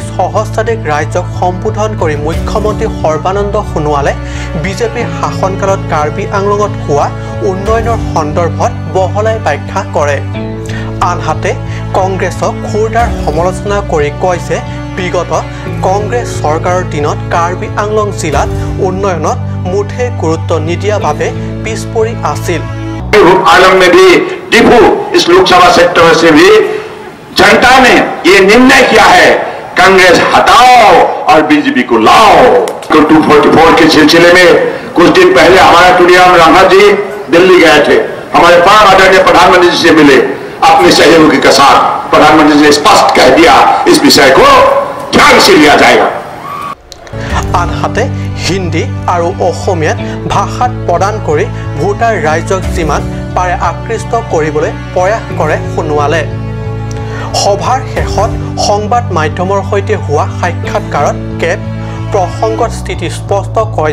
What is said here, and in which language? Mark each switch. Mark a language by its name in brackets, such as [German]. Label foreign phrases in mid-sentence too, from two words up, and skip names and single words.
[Assamese] সহস্ৰাধিক ৰাইজক সম্বোধন কৰি মুখ্যমন্ত্ৰী সৰ্বানন্দ সোণোৱালে বিজেপিৰ শাসনকালত কাৰ্বি আংলঙত হোৱা উন্নয়নৰ সন্দৰ্ভত বহলাই ব্যাখ্যা কৰে আনহাতে কংগ্ৰেছক খুৰদাৰ সমালোচনা কৰি কয় যে বিগত কংগ্ৰেছ চৰকাৰৰ দিনত কাৰ্বি আংলং জিলাত উন্নয়নত মুঠে গুৰুত্ব নিদিয়া বাবে পিছ পৰি আছিল [Hindi] आलम में भी डिफू इस लोकसभा सेक्टर से भी जनता ने ये निर्णय किया है कांग्रेस हटाओ और बीजेपी को लाओ। तो 244 के सिलसिले में कुछ दिन पहले हमारा टूरियाम राणा जी दिल्ली गए थे, हमारे परम आदरणीय प्रधानमंत्री जी से मिले, अपने सहयोगी के साथ प्रधानमंत्री जी ने स्पष्ट कह दिया इस विषय को ध्यान से लिया जाएगा। [Assamese] আনহাতে হিন্দী আৰু অসমীয়াত ভাষাত প্ৰদান কৰি ভোটাৰ ৰাইজক যিমান পাৰে আকৃষ্ট কৰিবলৈ প্ৰয়াস কৰে সোণোৱালে সভাৰ শেষত সংবাদ মাধ্যমৰ সৈতে হোৱা সাক্ষাৎকাৰত কেব প্ৰসংগত স্থিতি স্পষ্ট কয়